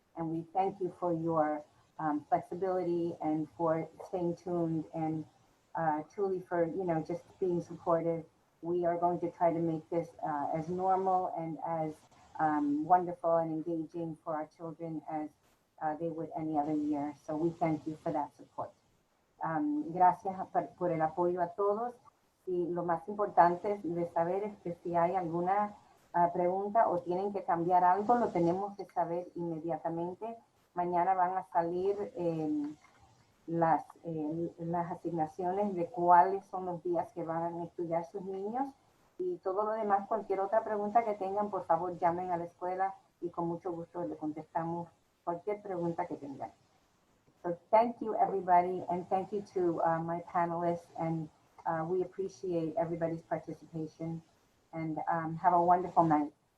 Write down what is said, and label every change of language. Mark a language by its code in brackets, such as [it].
[en] And we thank you for your flexibility and for staying tuned, and truly for just being supportive. We are going to try to make this as normal and as wonderful and engaging for our children as they would any other year. So we thank you for that support. [es] Gracias por el apoyo a todos. Y lo más importante de saber es que si hay alguna pregunta o tienen que cambiar algo, lo tenemos que saber inmediatamente. Mañana van a salir las asignaciones de cuáles son los días que van a estudiar sus niños, y todo lo demás, cualquier otra pregunta que tengan, por favor llamen a la escuela y con mucho gusto le contestamos cualquier pregunta que tengan. [en] So thank you everybody, and thank you to my panelists, and we appreciate everybody's participation, and have a wonderful night.